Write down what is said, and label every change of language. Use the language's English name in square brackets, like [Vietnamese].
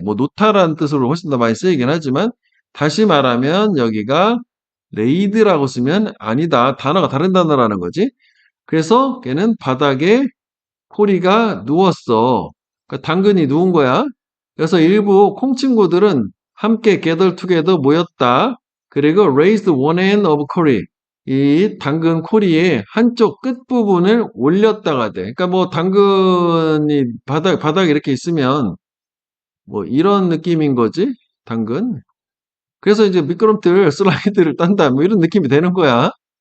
[Korean] 뭐 놓다라는 뜻으로 훨씬 더 많이 쓰이긴 하지만 다시 말하면 여기가 laid라고 쓰면 아니다. 단어가 다른 단어라는 거지. 그래서 걔는 바닥에 코리가 누웠어. 그러니까 당근이 누운 거야. 그래서 일부 콩 친구들은 함께 [English] gather together [Korean] 모였다. [English] 그리고 raised one end of Cory. [Korean] 이 당근 코리의 한쪽 끝부분을 올렸다가 돼. 그러니까 뭐 당근이 바닥에 이렇게 있으면 뭐 이런 느낌인 거지. 당근. 그래서 이제 미끄럼틀 슬라이드를 딴다. 뭐 이런 느낌이 되는 거야.